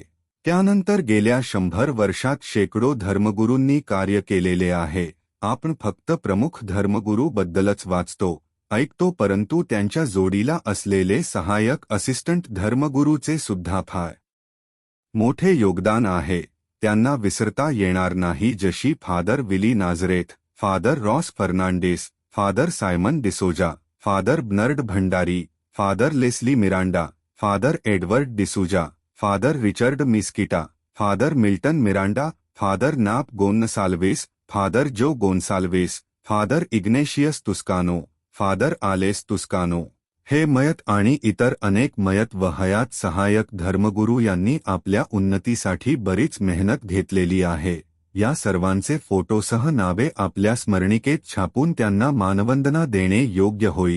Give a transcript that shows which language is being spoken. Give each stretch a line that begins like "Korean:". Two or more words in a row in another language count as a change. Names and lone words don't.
Marathi: त्यानंतर गेल्या 100 वर्षात शेकडो धर्मगुरूंनी कार्य केलेले आहे. आपण फक्त प्रमुख धर्मगुरू बद्दलच वाचतो, ऐकतो, परंतु त्यांच्या जोडीला असलेले सहाय्यक असिस्टंट धर्मगुरूचे सुद्धा फार मोठे योगदान आहे. त्यांना विसरता येणार नाही. जशी फादर विली नाझरेथ, फादर रॉस फर्नांडिस, फादर सायमन डिसोजा, फादर बर्नार्ड भंडारी, फादर लेस्ली मिरांडा, फादर एडवर्ड डिसूजा, फादर रिचर्ड मिस्किटा, फादर मिल्टन मिरांडा, फादर नाप गोन्साल्विस, फादर जो गोन्साल्विस, फादर इग्नेशियस तुस्कानो, फादर आलेस तुस्कानो हे मयत आणि इतर अनेक मयत व हयात सहाय्यक धर्मगुरू यांनी आपल्या उन्नतीसाठी बरीच मेहनत घेतलेली आहे. या सर्वांचे फोटोसह नावे आपल्या स्मरणिकेत छापून त्यांना मानवंदना देणे योग्य होईल.